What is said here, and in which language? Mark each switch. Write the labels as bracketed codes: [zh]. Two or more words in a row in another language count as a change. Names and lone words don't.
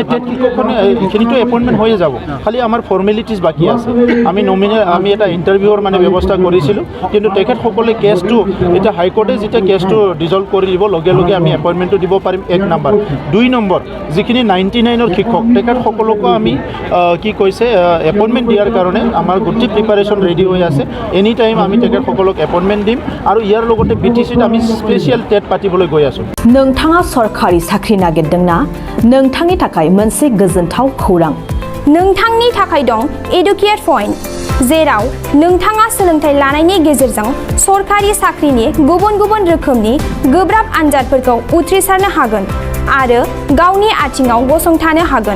[as] টেট শিক্ষকখনে এইখিনিতো এপইণ্টমেণ্ট হৈয়ে যাব খালি আমাৰ ফৰ্মেলিটিজ বাকী আছে আমি এটা ইণ্টাৰভিউৰ মানে ব্যৱস্থা কৰিছিলোঁ কিন্তু তেখেতসকলে কেছটো এতিয়া হাইকোৰ্টে যেতিয়া কেছটো ডিজল্ভ কৰি দিব লগে লগে আমি এপইণ্টমেণ্টটো দিব পাৰিম 1 নম্বৰ 2 নম্বৰ যিখিনি 99ৰ শিক্ষক তেখেতসকলকো আমি কি কৈছে এপইণ্টমেণ্ট দিয়াৰ কাৰণে আমাৰ গোটেই প্ৰিপাৰেশ্যন ৰেডি হৈ আছে [en] any time [as] আমি তেখেতসকলক এপইণ্টমেণ্ট দিম আৰু ইয়াৰ লগতে BTCত আমি স্পেচিয়েল টেট পাতিবলৈ গৈ আছোঁ [brx] नोंथाङा सरखारि साख्रि नागिरदोंना नोंथांनि थाखाय मोनसे गोजोनथाव खौरां नोंथांनि थाखाय दं एडुकेट पइन्ट जेराव नोंथाङा सोलोंथाइ लानायनि गेजेरजों सरखारि साख्रिनि गुबुन गुबुन रोखोमनि गोब्राब आनजादफोरखौ उथ्रिसारनो हागोन आरो गावनि आथिङाव गसंथानो हागोन